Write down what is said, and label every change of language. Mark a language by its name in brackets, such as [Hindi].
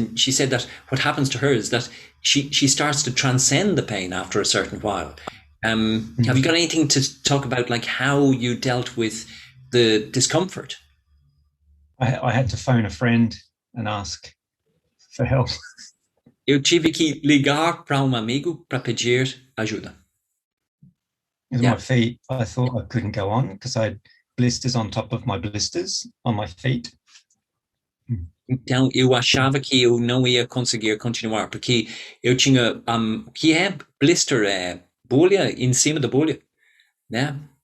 [English] And she said that what happens to her is that she starts to transcend the pain after a certain while. Have you got anything to talk about, like how you dealt with the discomfort? I had to phone a friend and ask for help. [Portuguese] Eu tive que ligar para amigo para pedir ajuda. [English] With my feet, I thought I couldn't go on because I had blisters on top of my blisters on my feet. [Portuguese] Então, eu achava que eu não ia conseguir continuar, porque eu tinha, o que é blister? É bolha em cima da bolha, né?